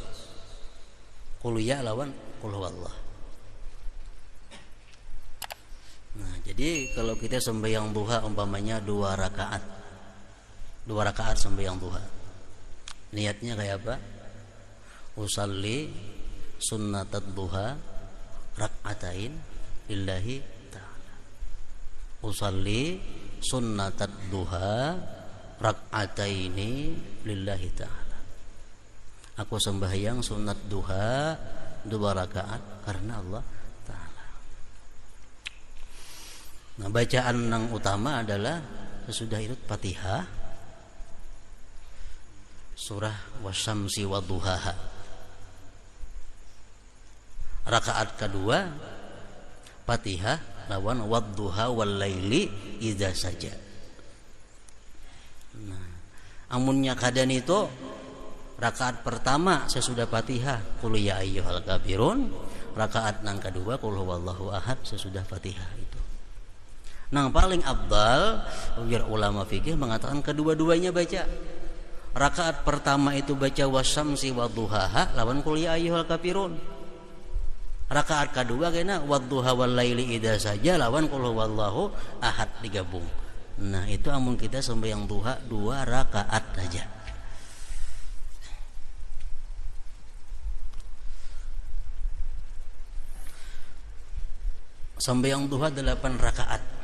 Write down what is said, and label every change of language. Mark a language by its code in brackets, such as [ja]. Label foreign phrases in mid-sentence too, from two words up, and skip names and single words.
[ar] قل يا [bjn] lawan [ar] قل هو الله. [bjn] Nah, jadi kalau kita sembahyang duha umpamanya 2 rakaat. 2 rakaat sembahyang duha. Niatnya kayak apa? [ar] أصلي سنة الضحى ركعتين لله تعالى. أصلي سنة الضحى ركعتين لله تعالى. [bjn] Aku sembahyang sunat duha 2 rakaat karena Allah Ta'ala. Nah, bacaan yang utama adalah sesudah itu Fatihah, surah [ar] والشمس وضحاها. [bjn] Rakaat kedua Fatihah lawan [ar] والضحى والليل إذا [bjn] saja. Nah, amunnya kadan itu rakaat pertama sesudah Fatihah [ar] قل يا أيها الكافرون, [bjn] rakaat nang kedua [ar] قل هو الله أحد [bjn] sesudah Fatihah itu. Nah, paling afdal biar ulama fikih mengatakan kedua-duanya baca. Rakaat pertama itu baca [ar] والشمس وضحاها [bjn] lawan [ar] قل يا أيها الكافرون. [bjn] Rakaat kedua kena [ar] والضحى والليل إذا [bjn] saja lawan [ar] قل هو الله أحد [bjn] digabung. Nah, itu amun kita sembahyang duha 2 rakaat saja. Sembahyang duha 8 rakaat.